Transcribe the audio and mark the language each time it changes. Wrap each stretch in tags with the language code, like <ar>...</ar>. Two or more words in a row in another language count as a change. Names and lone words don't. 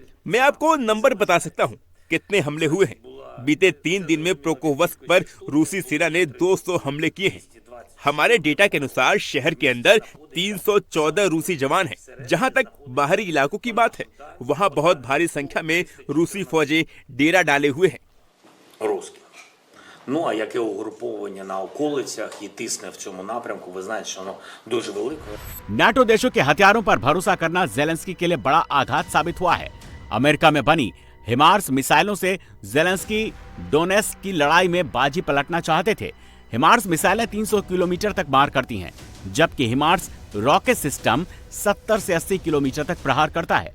<hi>मैं आपको नंबर बता सकता हूँ कितने हमले हुए हैं। बीते 3 दिन में प्रोकोवस्क पर रूसी सेना ने 200 हमले किए हैं। हमारे डेटा के अनुसार शहर के अंदर 314 रूसी जवान हैं। जहां तक बाहरी इलाकों की बात है, वहां बहुत भारी संख्या में रूसी फौजें डेरा डाले हुए हैं।</hi> <uk>Ну, а яке угруповання на околицях і тисне в цьому напрямку, ви знаєте, що воно дуже велике.</uk> <hi>नाटो देशों के हथियारों पर भरोसा करना ज़ेलेंस्की के लिए बड़ा आघात साबित हुआ है। अमेरिका में बनी हिमार्स मिसाइलों से ज़ेलेंस्की डोनेत्स्क की लड़ाई में बाजी पलटना चाहते थे। हिमार्स मिसाइलें 300 किलोमीटर तक मार करती हैं, जबकि हिमार्स</hi> <en>rocket system</en> <hi>70 से 80 किलोमीटर तक प्रहार करता है।</hi>